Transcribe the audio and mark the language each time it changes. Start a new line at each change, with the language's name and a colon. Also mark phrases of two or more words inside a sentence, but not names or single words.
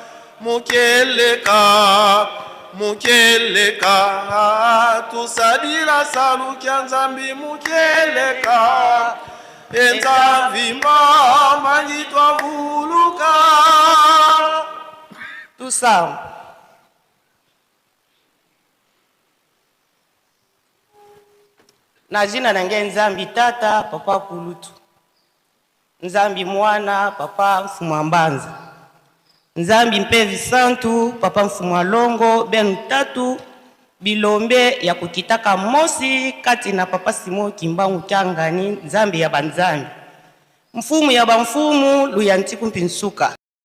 Kongo: mukeleka mukeleka tusadila salukya Nzambi mukeleka enzamvi mambangi twavuluka tusam na jina nange Nzambi tata papa kulutu Nzambi mwana papa mfumwa mbanza Nzambi mpevi santu papa mfumwa longo benu tatu bilombe ya kukitaka mosi kati na papa Simo Kimbangu Kyangani Nzambi ya banzambi mfumu ya bamfumu luyantiku mpinsuka